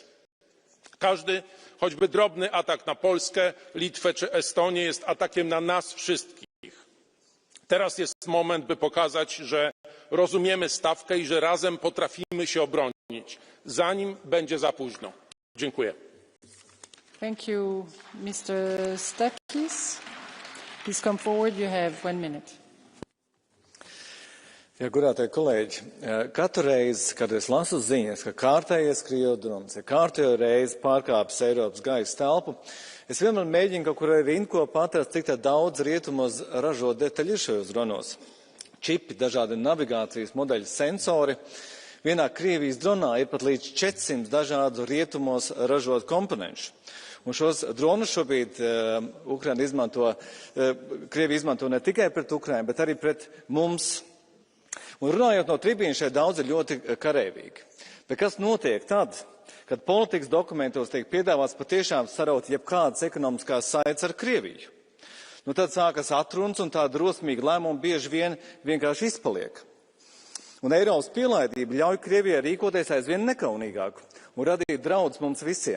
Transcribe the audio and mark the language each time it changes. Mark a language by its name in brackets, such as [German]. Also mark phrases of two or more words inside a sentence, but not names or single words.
[Polish] Każdy, choćby drobny atak na Polskę, Litwę czy Estonię jest atakiem na nas wszystkich. Teraz jest moment, by pokazać, że rozumiemy stawkę i że razem potrafimy się obronić, zanim będzie za późno. Dziękuję. [English] Thank you, Mr. Stakis. Please come forward. You have 1 minute. [Latvian] Ja, godātie kolēģi, katru reizi, kad es lasu ziņas, ka kārtējais Krievu drons ir kārtējo reizi pārkāpis Eiropas gaisa telpu, es vienmēr mēģinu kaut kur arī rindkopā atrast, cik daudz rietumos ražo detaļu ir šajos dronos. Čipi, dažādi navigācijas modeļi, sensori. Vienā Krievijas dronā ir pat līdz 400 dažādu rietumos ražot komponenšu. Un šos dronus šobrīd Krievija izmanto ne tikai pret Ukrainu, bet arī pret mums. Un runājot no tribīnas, šeit daudz ir ļoti kareivīgi. Bet kas notiek tad, kad politikas dokumentos tiek piedāvāts patiešām saraut jebkādas ekonomiskās saites ar Krieviju? Nu tad sākas atrunas un tā drosmīga lēmuma bieži vien vienkārši izpaliek. Un Eiropas pielaidība ļauj Krievijai rīkoties aizvien nekaunīgāk un radīt draudus mums visiem.